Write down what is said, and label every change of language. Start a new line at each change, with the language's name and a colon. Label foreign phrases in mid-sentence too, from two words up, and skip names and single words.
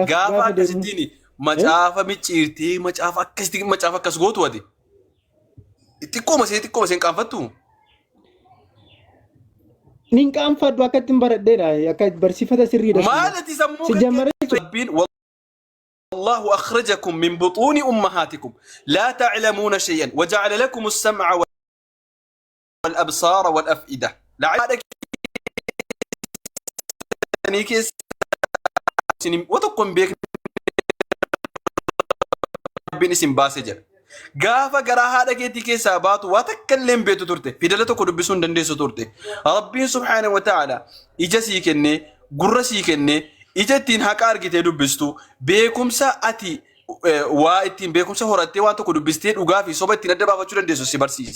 Oromo: Gaafa akkasittiin macaafa micciirtee macaafa akkas gootu ati. Xiqqooma see hin qaanfattu. Nin qaanfadhu akkatti hin baradheedha akka barsiifata sirriidha. Maalati sammuu
Arabic: الله أخرجكم من بطون أمهاتكم لا تعلمون شيئا وجعل لكم السمع والأبصار والأفئدة لعلك
Oromo: keessanii keessa isin tokko hin beekne rabbiin isin baase jedha. Gaafa garaa haadha keetii keessaa baatu waa takka illee hin beektu turte fidala tokko dubbisuu hin dandeessu turte. Rabbiin
Arabic: سبحانه وتعالى
Oromo: ija sii kennee gurra sii kennee ija ittiin haqa argitee dubbistu beekumsa ati waa ittiin beekumsa horattee waan tokko dubbistee dhugaa fi soba ittiin adda baafachuu dandeessu si barsiise.